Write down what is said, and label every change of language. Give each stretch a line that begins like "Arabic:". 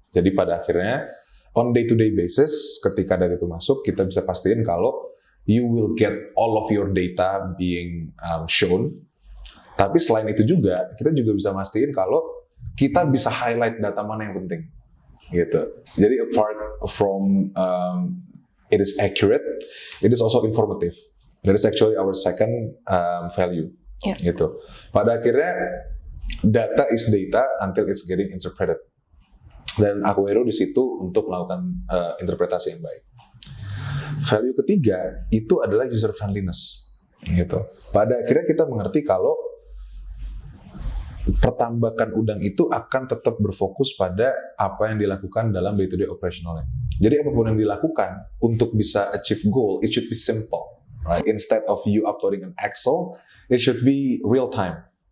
Indonesian: Jadi pada akhirnya
English: on day-to-day basis
Indonesian: ketika data itu masuk, kita bisa pastiin kalau
English: you will get all of your data being shown.
Indonesian: Tapi selain itu juga, kita juga bisa mastiin kalau kita bisa highlight data mana yang penting. Gitu. Jadi
English: apart from it is accurate, it is also informative. That is actually our second value. Yeah.
Indonesian: Gitu. Pada akhirnya
English: data is data until it's getting interpreted.
Indonesian: Dan Aquahero di situ untuk melakukan interpretasi yang baik. Value ketiga itu adalah user friendliness. Gitu. Pada akhirnya kita mengerti kalau pertambakan udang itu akan tetap berfokus pada apa yang dilakukan dalam day-to-day operationalnya. Jadi apapun yang dilakukan untuk bisa
English: achieve goal, it should be simple. Right? Instead of you uploading an Excel, it should be real time.